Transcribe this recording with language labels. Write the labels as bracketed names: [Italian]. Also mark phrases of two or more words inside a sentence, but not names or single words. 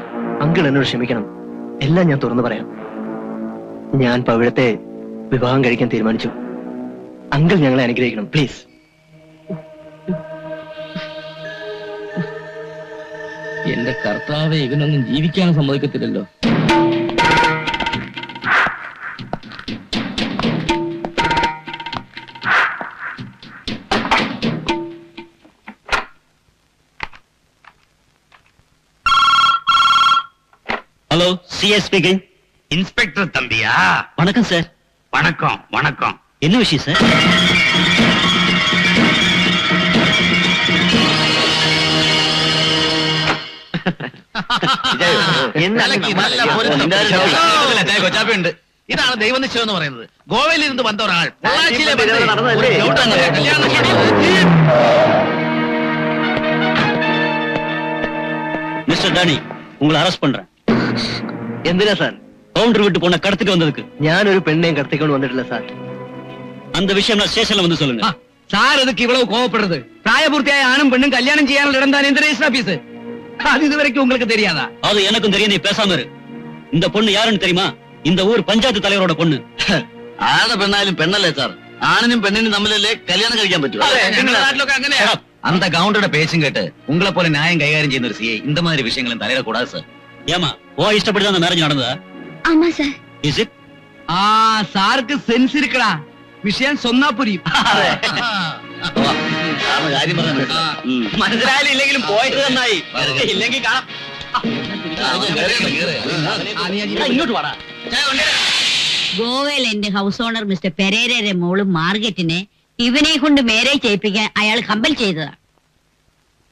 [Malayalam] അങ്കിൾ എന്നോട് ക്ഷമിക്കണം. എല്ലാം ഞാൻ തുറന്നു പറയാം. ഞാൻ പവിഴത്തെ വിവാഹം കഴിക്കാൻ തീരുമാനിച്ചു. അങ്കിൾ ഞങ്ങളെ അനുഗ്രഹിക്കണം പ്ലീസ്. എന്റെ കർത്താവെ, ഇവനൊന്നും ജീവിക്കാൻ സമ്മതിക്കത്തില്ലല്ലോ. [Tamil] ஹலோ, சிஎஸ் ஸ்பீக்கிங். இன்ஸ்பெக்டர் தம்பியா? வணக்கம் சார். வணக்கம் வணக்கம். என்ன விஷயம் சார்? [Malayalam] കൊച്ചാപ്പുണ്ട്. ഇതാണ് ദൈവനിശ്ചയം എന്ന് പറയുന്നത്. ഗോവയിൽ ഇരുന്ന് വന്ന ഒരാൾ പൊള്ളാച്ചിയിലെ [Tamil] மிஸ்டர் டானி, உங்களை அரெஸ்ட் பண்றேன். [Malayalam] എന്തിനാ സാർ? [Tamil] கவுண்டர் விட்டு பொண்ணை கடத்திட்டு வந்ததுக்கு. [Malayalam] ഞാനൊരു പെണ്ണേയും കടത്തിക്കൊണ്ട് വന്നിട്ടില്ല സാർ. [Tamil] அந்த விஷயம் நான் ஸ்டேஷன்ல வந்து சொல்லுங்க. [Malayalam] സാർ ഇതൊക്കെ ഇവളവ് കോവപ്പെടുന്നത്. പ്രായപൂർത്തിയായ ആണും പെണ്ണും കല്യാണം ചെയ്യാനുള്ള ഇടം താൻ രജിസ്റ്റർ ഓഫീസ്. [Tamil] அது இதுவரைக்கும் உங்களுக்கு தெரியாதா? அது எனக்கும் தெரியும். நீ பேசாம இரு. இந்த பொண்ணு யாருன்னு தெரியுமா? இந்த ஊர் பஞ்சாயத்து தலைவரோட பொண்ணு. [Malayalam] ആരുടെ പെണ്ണായാലും പെണ്ണല്ലേ സാർ? ആണിനും പെണ്ണിനും തമ്മിലല്ലേ കല്യാണം കഴിക്കാൻ പറ്റൂ? നിങ്ങളുടെ നാട്ടിലൊക്കെ അങ്ങനെയാ. [Tamil] அந்த கவுண்டரோட பேச்சும் கேட்டு உங்களை போல நியாயம் கைகாரியம் [Malayalam] ചെയ്യുന്ന ഒരു സിഐ [Tamil] இந்த மாதிரி விஷயங்களும் தலையிட கூடாது சார். ஏமா, ஓ இஷ்டப்படி அந்த மேரேஜ் நடந்ததா? ஆமா சார். [English] is it? [Malayalam] ആ സാർക്ക് സെൻസ് ഇരിക്കടാ. വിഷയം [Tamil] சொன்னா புரியும். [Malayalam] കാര്യം പറഞ്ഞു മനസ്സിലായാലും ഇല്ലെങ്കിലും പോയിട്ട് നന്നായി. ഇല്ലെങ്കിൽ കാണാം. ഇങ്ങോട്ട് വാടാ. ഗോവയിൽ എന്റെ ഹൗസ് ഓണർ മിസ്റ്റർ പെരേരയുടെ മോള് മാർഗറ്റിനെ ഇവനെ കൊണ്ട് മേരേജ് ചെയ്യിപ്പിക്കാൻ അയാൾ കമ്പൽ ചെയ്തതാണ്.